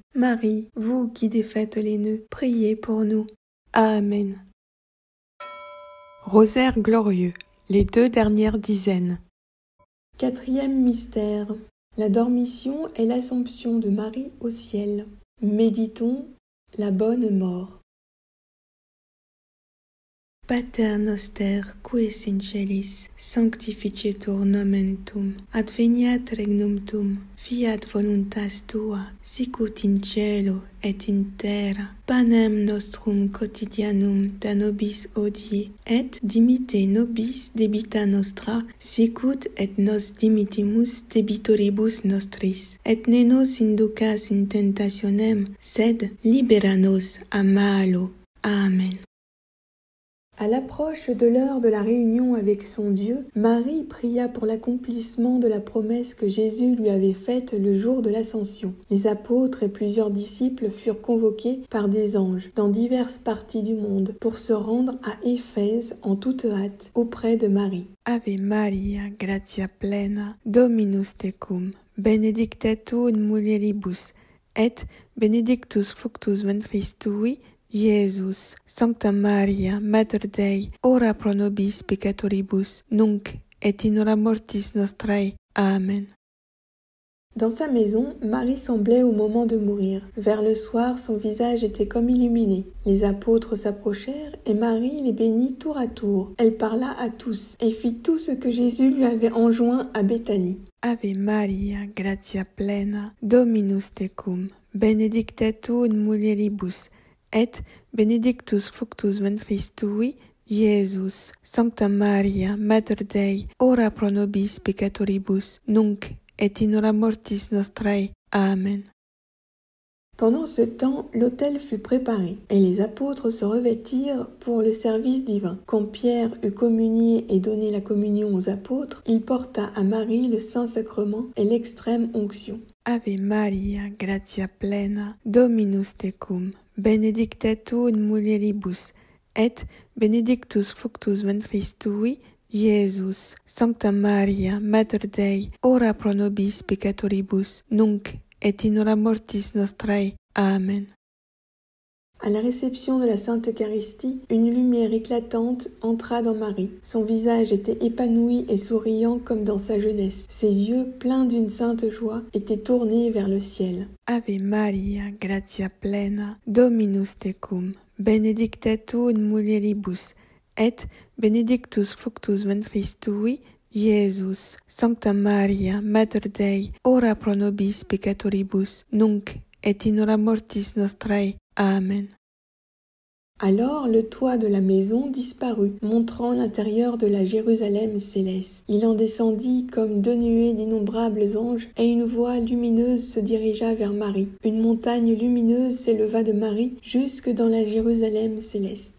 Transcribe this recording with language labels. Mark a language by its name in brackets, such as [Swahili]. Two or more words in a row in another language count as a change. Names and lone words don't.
[French] Marie, vous qui défaites les nœuds, priez pour nous. Amen. Rosaire glorieux, les 2 dernières dizaines. 4e mystère. La dormition et l'Assomption de Marie au ciel. Méditons la bonne mort. [Latin] Pater noster, qui es in celis, sanctificetur nomen tuum, adveniat regnum tuum, fiat voluntas tua, sicut in cielo et in terra. Panem nostrum quotidianum da nobis hodie, et dimitte nobis debita nostra, sicut et nos dimittimus debitoribus nostris. Et ne nos inducas in tentationem, sed libera nos a malo. Amen. [French] À l'approche de l'heure de la réunion avec son Dieu, Marie pria pour l'accomplissement de la promesse que Jésus lui avait faite le jour de l'Ascension. Les apôtres et plusieurs disciples furent convoqués par des anges dans diverses parties du monde pour se rendre à Éphèse en toute hâte auprès de Marie. [Latin] Ave Maria, gratia plena, Dominus tecum, benedicta tu in mulieribus, et benedictus fructus ventris tui, Iesus, Sancta Maria, Mater Dei, ora pro nobis peccatoribus, nunc et in hora mortis nostrae. Amen. [French] Dans sa maison, Marie semblait au moment de mourir. Vers le soir, son visage était comme illuminé. Les apôtres s'approchèrent et Marie les bénit tour à tour. Elle parla à tous et fit tout ce que Jésus lui avait enjoint à Béthanie. [Latin] Ave Maria, gratia plena, Dominus tecum, benedicta tu in mulieribus, et benedictus fructus ventris tui, Iesus. Sancta Maria, Mater Dei, ora pro nobis peccatoribus, nunc et in hora mortis nostrae. Amen. [French] Pendant ce temps, l'autel fut préparé, et les apôtres se revêtirent pour le service divin. Quand Pierre eut communié et donné la communion aux apôtres, il porta à Marie le Saint-Sacrement et l'extrême onction. [Latin] Ave Maria, gratia plena, Dominus tecum, benedicta tu in mulieribus, et benedictus fructus ventris tui, Iesus. Sancta Maria, Mater Dei, ora pro nobis peccatoribus, nunc et in hora mortis nostrae. Amen. [French] À la réception de la Sainte Eucharistie, une lumière éclatante entra dans Marie. Son visage était épanoui et souriant comme dans sa jeunesse. Ses yeux, pleins d'une sainte joie, étaient tournés vers le ciel. [Latin] Ave Maria, gratia plena, Dominus tecum, benedicta tu in mulieribus, et benedictus fructus ventris tui, Iesus. Sancta Maria, Mater Dei, ora pro nobis peccatoribus, nunc et in hora mortis nostrae. Amen. [French] Alors le toit de la maison disparut, montrant l'intérieur de la Jérusalem céleste. Il en descendit comme 2 nuées d'innombrables anges, et une voix lumineuse se dirigea vers Marie. Une montagne lumineuse s'éleva de Marie jusque dans la Jérusalem céleste.